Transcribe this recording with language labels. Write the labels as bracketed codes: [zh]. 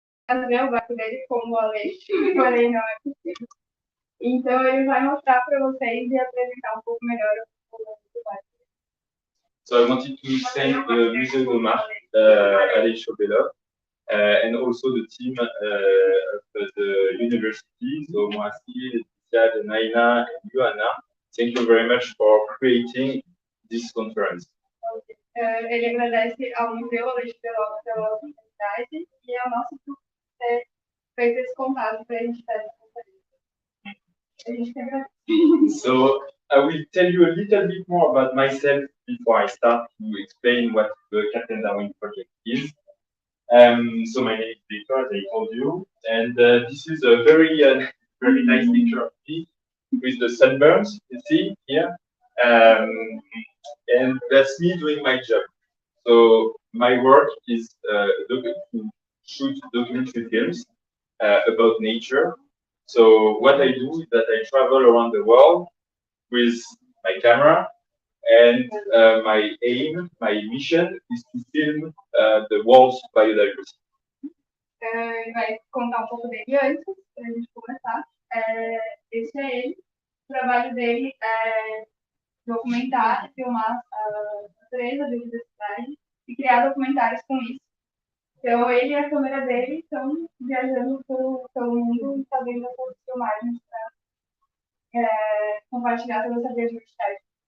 [pt] fazer o barco dele como o Além, porém não é possível. Então ele vai mostrar para vocês e apresentar um pouco melhor o barco. [en] So I wanted to thank the Museum of Além, pelos, and also the team of the university, so Moacir, Leticia, Naina, and Johanna. Thank you very much for creating this conference. [pt] Ele agradece ao Museu Além pela oportunidade e ao nosso grupo por ter feito esse contato para a gente fazer essa conferência. A gente tem agradece. [en] So I will tell you a little bit more about myself before I start to explain what the Captain Darwin project is. So my name is Victor, as I told you, and this is a very nice picture of me with the sunburns, you see here, and that's me doing my job. So my work is to shoot documentary films about nature. So what I do is that I travel around the world with my camera, and my aim, my mission is to film the world's biodiversity. [pt] Ele vai contar um pouco dele antes, para a gente começar. Esse é ele. O trabalho dele é documentar, filmar a natureza, a biodiversidade e criar documentários com isso. Então, ele e a câmera dele estão viajando pelo mundo e fazendo essas filmagens para compartilhar toda essa biodiversidade.